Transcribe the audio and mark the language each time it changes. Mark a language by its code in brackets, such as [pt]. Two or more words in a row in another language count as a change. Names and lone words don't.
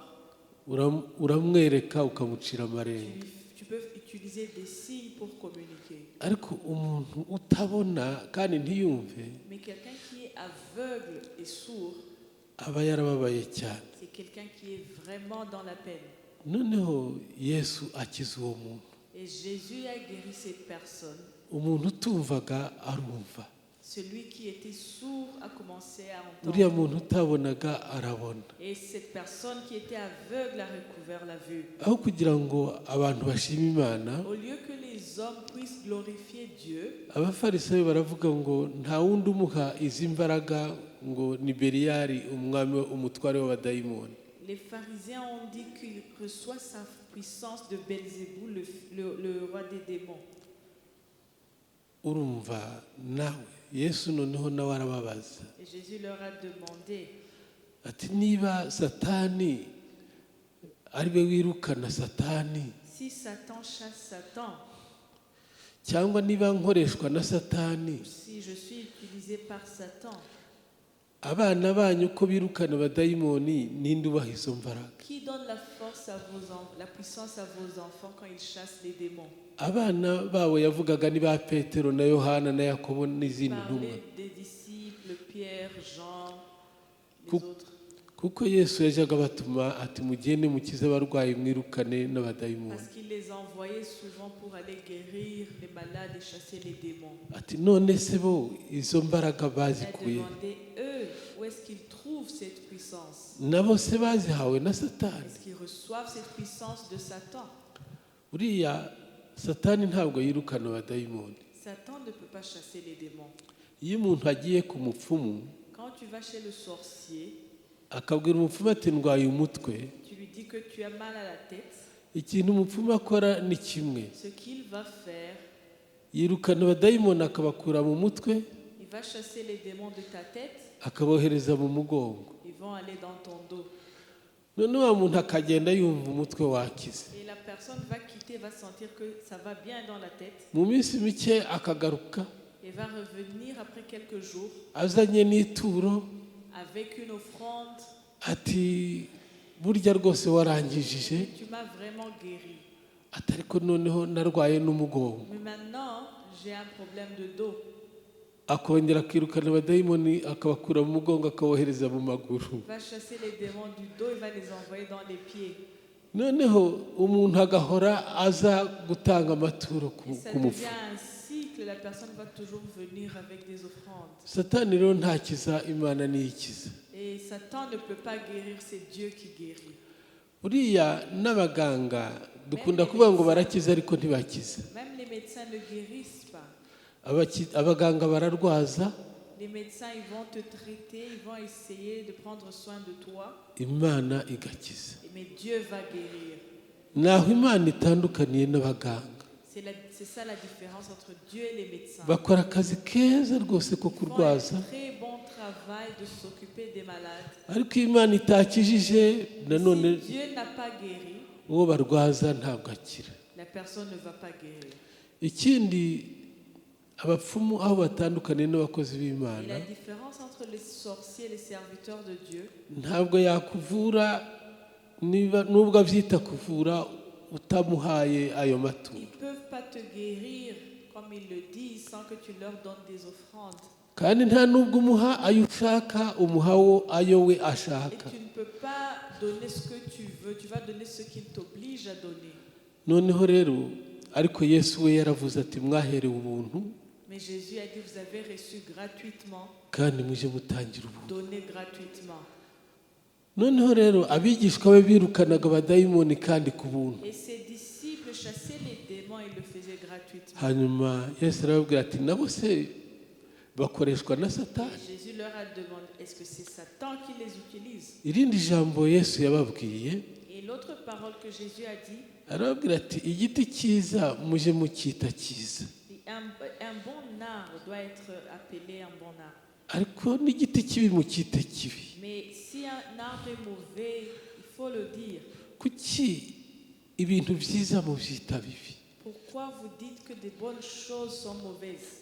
[rw] uramwereka ukamucira amarenga. [fr] tu peux utiliser des signes pour communiquer. [rw] Ariko umuntu utabona kandi ntiyumve [fr] Mais quelqu'un qui est aveugle et sourd, [rw] aba yarababaye cyane. [fr] c'est quelqu'un qui est vraiment dans la peine. [rw] Noneho Yesu akiza uwo muntu. [fr] Et Jésus a guéri cette personne. [rw] Umuntu utumvaga arumva. [fr] Celui qui était sourd a commencé à [rw] Uriya [fr] entendre. [rw] muntu utabonaga arabona. [fr] Et cette personne qui était aveugle a recouvert la vue. [rw] Aho kugira ngo abantu bashime Imana, [fr] Au lieu que les hommes puissent glorifier Dieu, [rw] abafarisayo baravuga ngo nta wundi umuha izi mbaraga ngo ni Beliyali umwami umutware w'abadayimoni. [fr] les pharisiens ont dit qu'il reçoit sa puissance de Belzéboul, le roi des démons. [rw] Urumva nawe Yesu noneho nawe arababaza [fr] Et Jésus leur a demandé, [rw] ati niba Satani ari we wirukana Satani [fr] si Satan chasse Satan, [rw] cyangwa niba nkoreshwa na Satani, [fr] si je suis utilisé par Satan, [rw] abana banyu ko birukana abadayimoni ninde ubaha izo mbaraga? [fr] qui donne la force à la puissance à vos enfants quand ils chassent les démons? [rw] Abana babo yavugaga ni ba Petero na Yohana na Yakobo n'izindi ntumwa. [fr] Parler des disciples, Pierre, Jean, les autres. [rw] Kuko Yesu yajaga batuma ati mugende mukize abarwayi mwirukane n'abadayimoni. [fr] Parce qu'il les envoyait souvent pour aller guérir les malades et chasser les démons. [rw] Ati none se bo izo mbaraga [fr] Il a [rw] bazikuye? [fr] demandé, eux, où est-ce qu'ils trouvent cette puissance? [rw] Nabo se bazihawe na Satani? [fr] Est-ce qu'ils reçoivent cette puissance de Satan? [rw] Uriya Satani ntabwo yirukana abadayimoni. [fr] Satan ne peut pas chasser les démons. [rw] Iyo umuntu agiye ku mupfumu [fr] Quand tu vas chez le sorcier, [rw] akabwira umupfumu ati ndwaye umutwe, [fr] tu lui dis que tu as mal à la tête. [rw] ikintu umupfumu akora ni kimwe, [fr] Ce qu'il va faire, [rw] yirukana abadayimoni akabakura mu mutwe [fr] il va chasser les démons de ta tête. [rw] akabohereza mu mugongo. [fr] Ils vont aller dans ton dos. [rw] None wa muntu akagenda yumva umutwe wakize, [fr] Et la personne va quitter, va sentir que ça va bien dans la tête. [rw] mu minsi mike akagaruka [fr] Et va revenir après quelques jours [rw] azanye n'ituro [fr] avec une offrande. [rw] ati burya rwose warangijije, [fr] Tu m'as vraiment guéri. [rw] ati ariko noneho narwaye n'umugongo. [fr] Mais maintenant, j'ai un problème de dos. [rw] Akongera akirukana abadayimoni akabakura mu mugongo akabohereza mu maguru. [fr] Il va chasser les démons du dos, il va les envoyer dans les pieds. [rw] Noneho umuntu agahora aza gutanga amaturo [fr] Et ça [rw] ku mupfu. [fr] devient un cycle, la personne va toujours venir avec des offrandes. [rw] Satani rero ntakiza, Imana niyikiza. [fr] Et Satan ne peut pas guérir, c'est Dieu qui guérit. [rw] Uriya n'abaganga dukunda kuvuga ngo barakiza ariko ntibakiza. [fr] Même les médecins ne guérissent pas. [rw] Abaganga bararwaza, [fr] Les médecins, ils vont te traiter, ils vont essayer de prendre soin de toi. [rw] Imana igakiza. [fr] Mais Dieu va guérir. [rw] Naho Imana itandukaniye n'abaganga. [fr] C'est ça la différence entre Dieu et les médecins. [rw] Bakora akazi keza rwose ko [fr] Ils font [rw] kurwaza, [fr] un très bon travail de s'occuper des malades. [rw] ariko Imana itakijije nanone [fr] Si Dieu n'a pas guéri, [rw] uwo barwaza ntabwo akira. [fr] la personne ne va pas guérir. [rw] Ikindi abapfumu aho batandukaniye n'abakozi [fr] Et [rw] b'Imana, [fr] la différence entre les sorciers et les serviteurs de Dieu, [rw] ntabwo yakuvura nubwo abyita kuvura utamuhaye ayo maturo. [fr] ils ne peuvent pas te guérir, comme ils le disent, sans que tu leur donnes des offrandes. [rw] Kandi nta nubwo umuha ayo ushaka, umuhawo ayo we [fr] Et [rw] ashaka. [fr] tu ne peux pas donner ce que tu veux, tu vas donner ce qu'il t'oblige à donner. [rw] Noneho rero ariko Yesu we yaravuze ati mwaherewe ubuntu [fr] Mais Jésus a dit, vous avez reçu gratuitement, [rw] kandi muje mutangira ubuntu. [fr] donnez gratuitement. [rw] Noneho rero abigishwa be birukanaga abadayimoni kandi ku buntu. [fr] Et ses disciples le faisait gratuitement. [rw] hanyuma Yesu arababwira ati nabo se bakoreshwa na Satani. [fr] Jésus leur a demandé, est-ce que c'est Satan qui les utilise? [rw] Irindi jambo Yesu yababwiye, [fr] Et l'autre parole que Jésus a dit, [rw] arababwira ati igiti cyiza muje mucyita cyiza, [fr] un bon arbre doit être appelé un bon arbre. [rw] ariko n'igiti kibi mucyite kibi. [fr] Mais si un arbre est mauvais, il faut le dire. [rw] Kuki ibintu byiza mubyita bibi, [fr] Pourquoi vous dites que des bonnes choses sont mauvaises